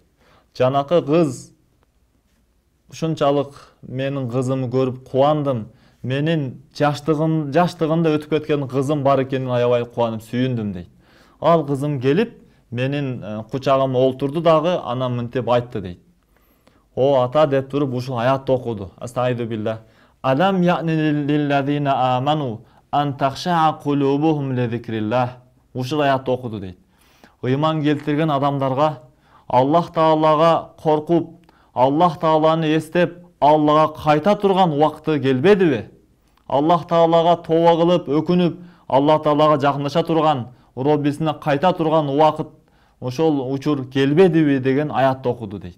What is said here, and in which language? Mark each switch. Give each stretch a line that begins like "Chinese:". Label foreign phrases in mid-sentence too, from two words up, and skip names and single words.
Kyrgyz: Жанакы кыз, ушунчалык менин кызымды көрүп кубандым, менин жаштыгында өтүп кеткен кызым бар экенин аябай кубанып сүйүндүм дейт. Ал кызым келип менин кучагыма олтурду дагы, анан мынтип айтты дейт: ата деп туруп ушул аятты окуду.
Arabic: أستغفر بالله ألم يعني للذين آمنوا أن تخشع قلوبهم لذكر الله.
Kyrgyz: Ушул аятты окуду дейт. Ыйман келтирген адамдарга, Аллах Таалага коркуп, Аллах Тааланы эстеп, Аллага кайта турган убакыты келбедиби? Аллах Таалага тооба кылып, өкүнүп, Аллах Таалага жакындаша турган, Роббисине кайта турган убакыт, ошол учур келбедиби деген аятты окуду дейт.